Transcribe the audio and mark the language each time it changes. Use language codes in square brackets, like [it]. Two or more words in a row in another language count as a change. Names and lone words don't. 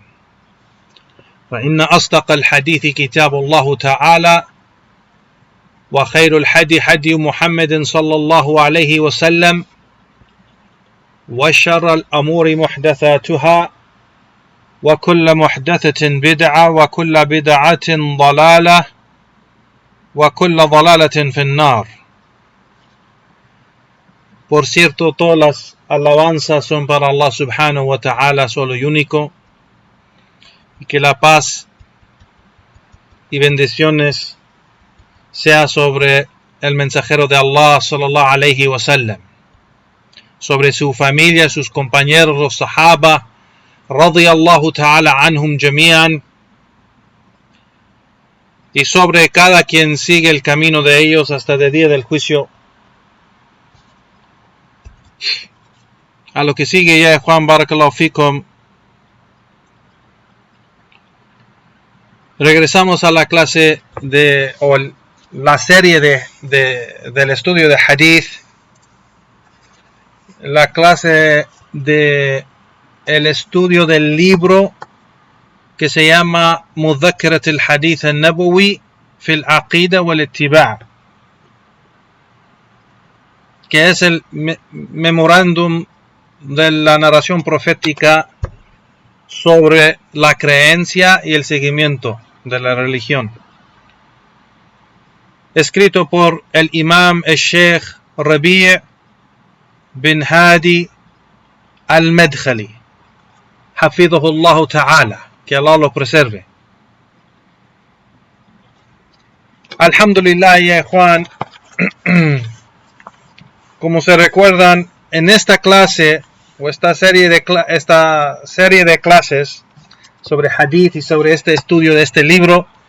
[ar] فإن أصدق الحديث كتاب الله تعالى وخير الحدي حدي محمد صلى الله عليه وسلم وشر الأمور محدثاتها وكل محدثة بدعة وكل بدعة ضلالة وكل ضلالة في النار. [es] Por cierto, todas las alabanzas son para Allah [ar] سبحانه وتعالى, [es] solo y único, y que la paz y bendiciones sea sobre el mensajero de Allah [ar] صلى الله عليه وسلم, [es] sobre su familia, sus compañeros, los sahaba, [ar] رضي الله تعالى عنهم جميعا, [es] y sobre cada quien sigue el camino de ellos hasta el día del juicio. A lo que sigue ya, Juan, [ar] بارك الله فيكم, [es] regresamos a la clase la serie del estudio de hadith, la clase de el estudio del libro que se llama Mudhakkarat al-Hadith al-Nabawi fi al-Aqida wal-Ittiba', que es el memorándum de la narración profética sobre la creencia y el seguimiento de la religión, escrito por el imam el Sheikh Rabi' bin Hadi al-Madkhali, [ar] حفظه الله تعالى, [es] que Allah lo preserve. Alhamdulillah, ya Juan, como se recuerdan, en esta clase o esta serie de clases sobre hadith y sobre este estudio de este libro,